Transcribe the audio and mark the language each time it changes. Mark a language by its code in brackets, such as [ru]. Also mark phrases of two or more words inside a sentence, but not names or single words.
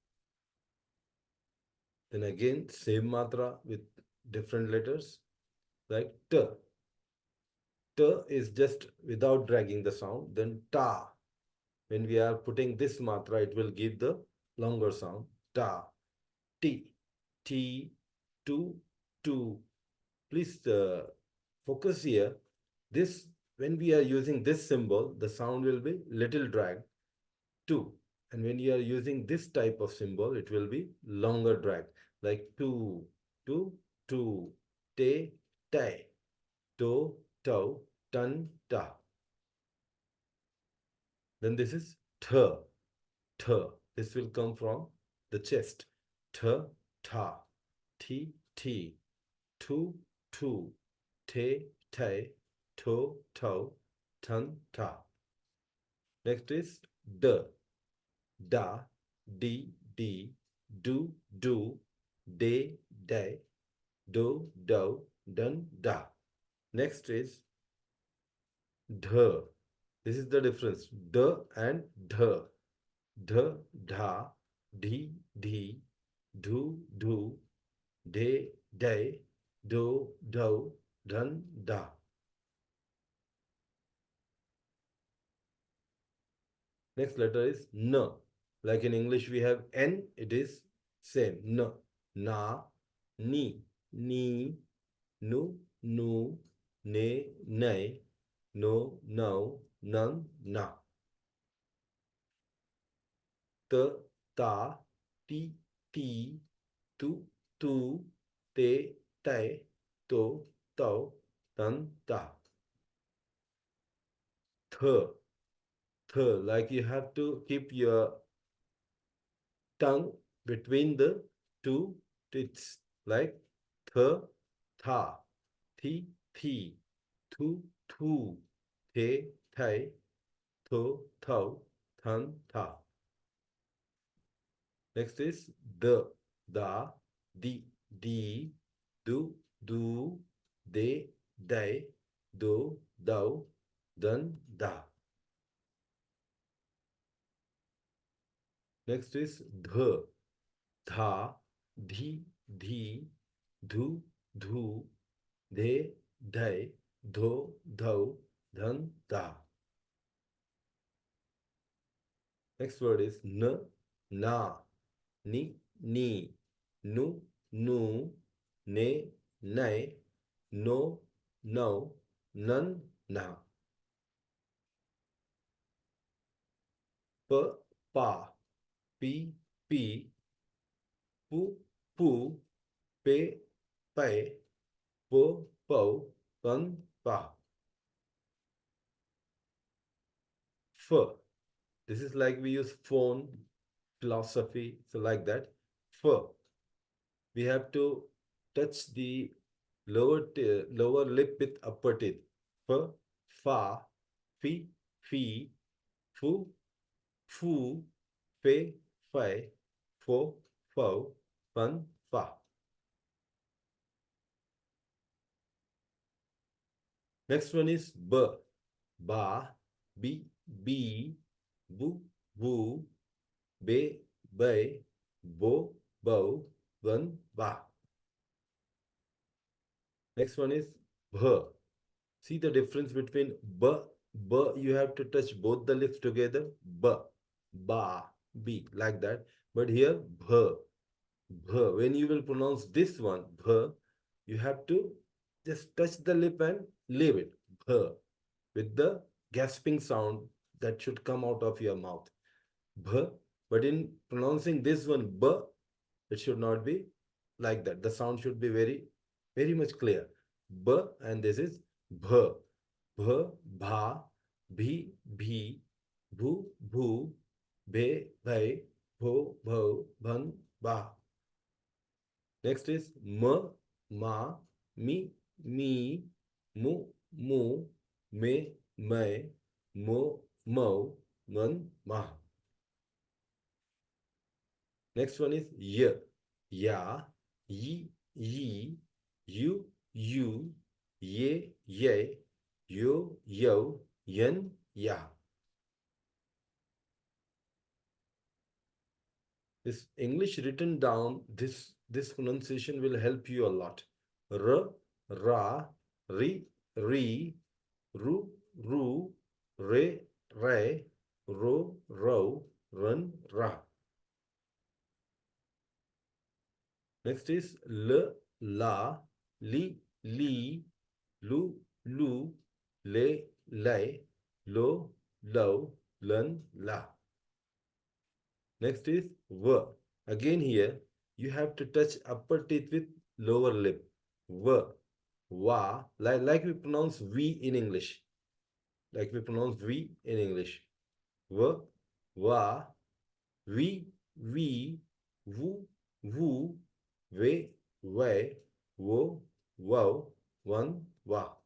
[en] Then again, same matra with different letters like T. T is just without dragging the sound. Then Ta. When we are putting this matra, it will give the longer sound. [hi] Ta. T. T. Tu. Tu. [en] Please focus here. This, when we are using this symbol, the sound will be little drag. Tu. And when you are using this type of symbol, it will be longer drag. [hi] Like tu, tu, tu, te, te, to, to, tan, ta. [en] Then this is th, th. This will come from the chest. Th, [hi] tha, ti, ti, tu, tu, te, te, to, to, tan, ta. [en] Next is [hi] d, da, di, di, do, do, de, de, do, do, dun, da. [en] Next is dh. This is the difference. D and dh. Dh, [hi] dha, dhi, dhi, dhu, dhu, de, de, do, do, dun, da. [en] Next letter is n. Like in English, we have n, it is same. [hi] N, na, ni, ni, nu, nu, ne, ne, no, no, nan, na. T, ta, ti, ti, tu, tu, te, te, to, to, tan, ta. [en] Th, th, like you have to keep your tongue between the two teeth, like th, [hi] tha, thi, thi, thu, thu, the, thay, tho, tho, than, tha. [en] Next is the, [hi] da, di, di, do, do, de, they, do, do, dun, da. [en] Next is [hi] dh, dha, dhi, dhi, dhu, dhu, de, they, do, do, dhan, da. [en] Next word is [hi] n, na, ni, ni, nu, nu, ne, ne, no, no, nan, na. P, pa, pi, pi, pu, pu, pe, pe, po, po, pan, pa. [en] F. This is like we use phone, philosophy, so like that. F. We have to touch the lower lip with upper teeth. [hi] F, fa, fi, fi, fu, fu, fe, fi, fo, fo, fun, fa. [en] Next one is [hi] b, ba, bi, bi, bu, bu, be, be, bo, bo, bun, ba. [en] Next one is bh. See the difference between b, b, you have to touch both the lips together. B, ba, b, like that. But here, bh, bh. When you will pronounce this one, bh, you have to just touch the lip and leave it. Bh, with the gasping sound that should come out of your mouth. Bh. But in pronouncing this one, b, it should not be like that. The sound should be very, very much clear. [hi] B, [en] and this is [hi] bh. Bh, bha, bhi, bhi, bhu, bhu, bhe, bhai, bho, bho, bhan, ba. [en] Next is [hi] m, ma, mi, me, mu, mu, me, me, mo, mo, man, ma. [en] Next one is y, [hi] ya, yi, yi, you, ye, ye, yo, yo, yen, ya. [en] This English written down, this pronunciation will help you a lot. [hi] R, ra, ri, ri, ru, ru, re, re, ro, ro, run, ra. [en] Next is [hi] L, la, li, li, lu, lu, le, le, lo, lo, lun, la. [en] Next is V. Again here, you have to touch upper teeth with lower lip. V, wa, like we pronounce V in English. Like we pronounce V in English. [hi] V, wa, we, wu, wu, we, we, wo, wow, one, wa.